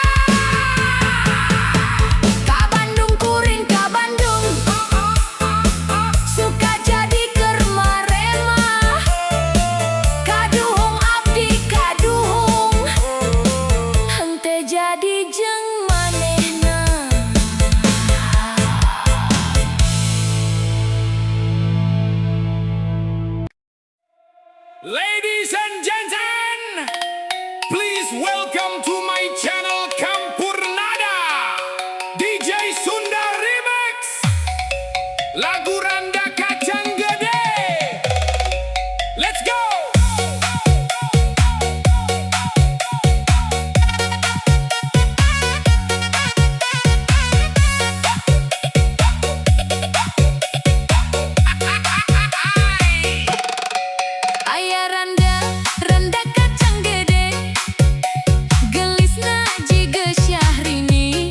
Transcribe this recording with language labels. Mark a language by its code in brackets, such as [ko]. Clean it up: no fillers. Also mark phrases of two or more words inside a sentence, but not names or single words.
[su] Ka Bandung kuring ka Bandung, suka jadi keur maremah. Kaduhung abdi kaduhung, henteu jadi jeung manehna. [en] Ladies and gentlemen, please welcome to my channel Campurnada, DJ Sunda Remix, lagu Randa Kacang Gede. Let's go. [su] Aya randa, randa kacang gede, gelisna jiga Syahrini.